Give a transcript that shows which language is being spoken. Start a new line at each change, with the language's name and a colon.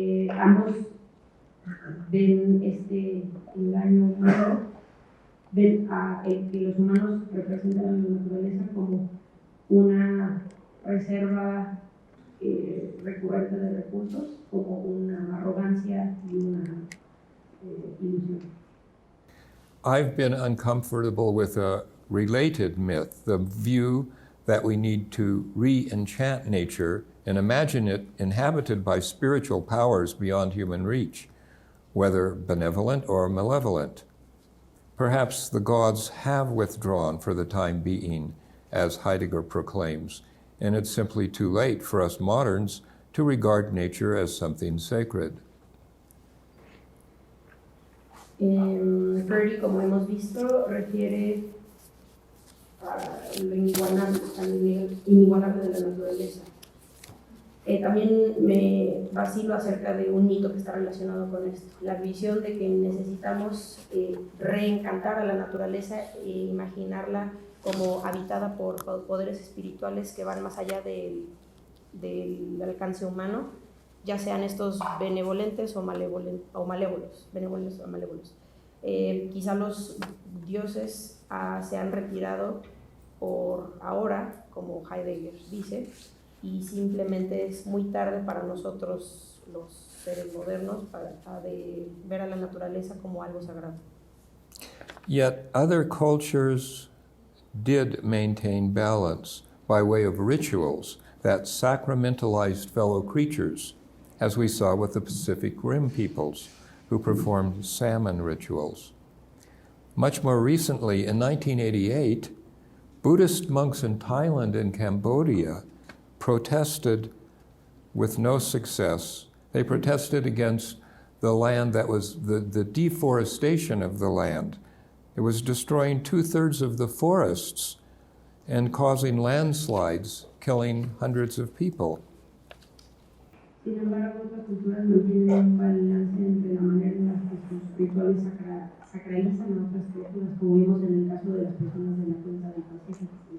Spanish: Ambos ven este engaño humano, ven a que los humanos representan a la naturaleza como una reserva recurrente de recursos, como una arrogancia y una ilusión.
English: I've been uncomfortable with a related myth, the view that we need to re-enchant nature and imagine it inhabited by spiritual powers beyond human reach, whether benevolent or malevolent. Perhaps the gods have withdrawn for the time being, as Heidegger proclaims, and it's simply too late for us moderns to regard nature as something sacred.
Spanish: Freire, como hemos visto, refiere a lo inigualable de la naturaleza. También me vacilo acerca de un mito que está relacionado con esto, la visión de que necesitamos reencantar a la naturaleza e imaginarla como habitada por poderes espirituales que van más allá del alcance humano, ya sean estos benevolentes o malévolos, benevolentes o malévolos. Quizá los dioses se han retirado por ahora, como Heidegger dice, y simplemente es muy tarde para nosotros los seres modernos para ver a la naturaleza como algo sagrado.
English: Yet other cultures did maintain balance by way of rituals that sacramentalized fellow creatures, as we saw with the Pacific Rim peoples who performed salmon rituals. Much more recently, in 1988, Buddhist monks in Thailand and Cambodia protested with no success. They protested against the land that was the deforestation of the land. It was destroying 2/3 of the forests and causing landslides, killing hundreds of people.
Spanish: Sin embargo, otras culturas mantienen un balance entre la manera en la que sus rituales sacralizan a otras personas, como vimos en el caso de las personas de la cuenca del Pacífico.